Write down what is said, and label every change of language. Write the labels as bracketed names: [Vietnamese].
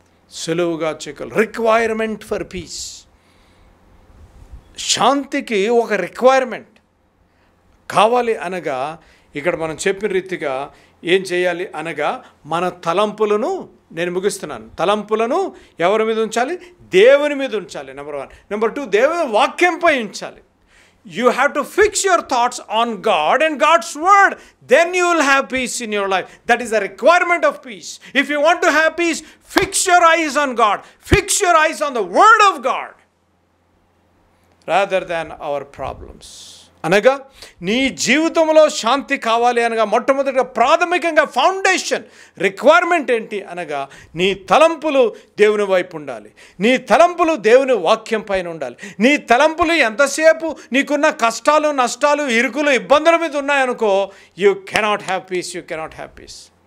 [Telugu] సులువుగా చిక్కులు. [English] Requirement for peace. [Telugu] శాంతికి ఒక రిక్వైర్మెంట్ కావాలి అనగా, ఇక్కడ మనం చెప్పిన రీతిగా ఏం చేయాలి అనగా మన తలంపులను, నేను ముగిస్తున్నాను, తలంపులను ఎవరి మీద ఉంచాలి? దేవుని మీద ఉంచాలి. నెంబర్ 1. నెంబర్ 2, దేవుని వాక్యంపై ఉంచాలి. [English] You have to fix your thoughts on God and God's word. Then you will have peace in your life. That is the requirement of peace. If you want to have peace, fix your eyes on God. Fix your eyes on the word of God rather than our problems. [Telugu] అనగా నీ జీవితంలో శాంతి కావాలి అనగా మొట్టమొదటిగా ప్రాథమికంగా foundation requirement ఏంటి అనగా నీ తలంపులు దేవుని వైపు ఉండాలి. నీ తలంపులు దేవుని వాక్యం పైన ఉండాలి. నీ తలంపులు ఎంతసేపు నీకున్న కష్టాలు, నష్టాలు, ఇరుకులు, ఇబ్బందుల మీద ఉన్నాయనుకో, [English] you cannot have peace, [Telugu] you cannot have piece.